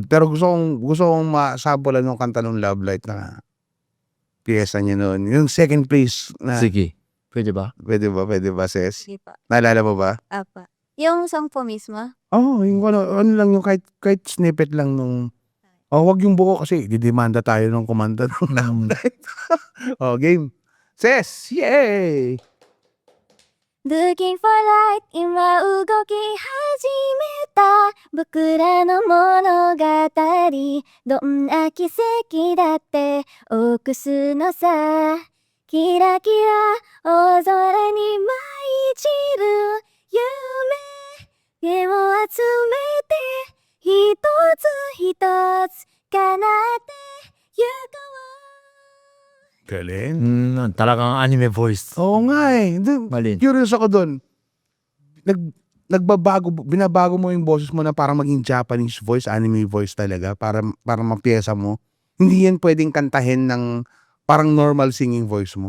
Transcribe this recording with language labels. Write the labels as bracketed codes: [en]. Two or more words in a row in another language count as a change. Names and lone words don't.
[tl] Pero gusto kong masabolan ng kanta ng Love Light na piyesa niya noon. Yung second place na. Sige. Pwede ba? Pwede ba, Ses? Sige po. Naalala mo ba? Apa. Yung song po mismo. Yung ano lang yung kahit snippet lang nung. Wag yung buo kasi didemanda tayo ng kumanta ng Love Light. Game. Ses, yay! [en] Looking for light [ja] 今動き始めた僕らの物語どんな奇跡だって起こすのさキラキラ大空に舞い散る夢手を集めて一つ一つ叶ってゆこう [tl] Galing. Talagang [en] anime voice. [tl] Oo nga eh. Malin. Curious ako dun. Binabago mo yung boses mo na parang maging [en] Japanese voice, anime voice [tl] talaga, para mapiyesa mo. Hindi yan pwedeng kantahin ng parang [en] normal singing voice [tl] mo.